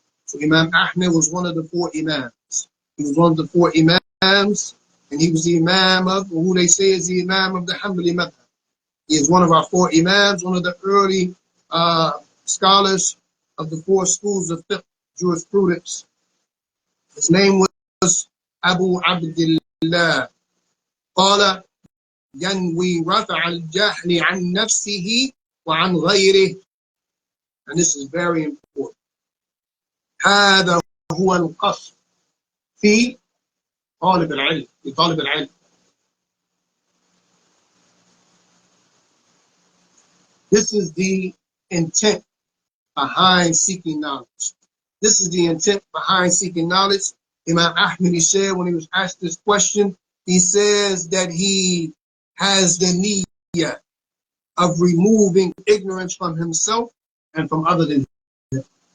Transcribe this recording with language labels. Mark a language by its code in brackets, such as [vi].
[en] So Imam Ahmed was one of the 4 imams. He was one of the 4 imams, and he was the imam of, who they say is the imam of the Hanbali madhab. He is one of our 4 imams, one of the early scholars of the 4 schools of fiqh, jurisprudence. His name was Abu Abdullah. [ar] قال ينوي رفع الجهل عن نفسه وعن غيره. [en] And this is very important. [ar] هذا هو القصد في طالب العلم. [en] This is the intent behind seeking knowledge. This is the intent behind seeking knowledge. Imam Ahmed, he said when he was asked this question, he says that he has the niyyah of removing ignorance from himself and from other than him.